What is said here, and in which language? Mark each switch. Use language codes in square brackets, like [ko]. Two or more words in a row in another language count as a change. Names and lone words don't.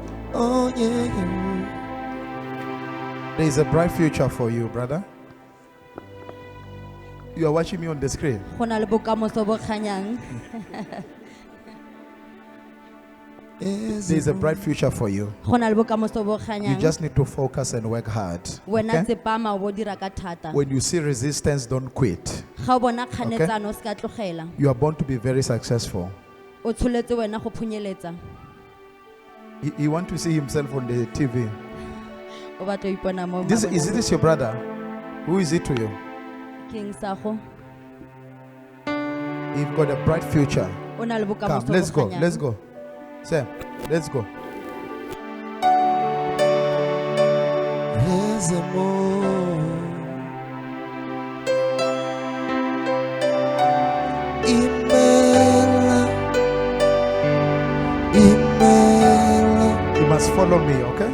[en] Oh, yeah. There is a bright future for you, brother. You are watching me on the screen. [tn] Go na le bokamoso bo kganyang. [en] Is There is a bright future for you. [tn] Go na le bokamoso bo [en] You [tn] kganyang. [en] just need to focus and work hard. [tn] Wena [en] Okay? [tn] tsepama o bo dira ka thata. [en] When you see resistance, don't quit. [tn] Ga o bona kganetsano o se ka tlogela. [en] You are born to be very successful. [tn] O tsholetse wena go phunyeletsa. [en] He want to see himself on the TV. [tn] O batla go ipona mo [en] Is [tn] maboneng. [en] this your brother? Who is it to you? King Sago. You've got a bright future. [tn] O na le [en] Come, [tn] bokamoso [en] let's [tn] bo [en] go. [tn] kganyang. [en] Let's go. Sam, let's go. There's a more. Email. You must follow me, okay?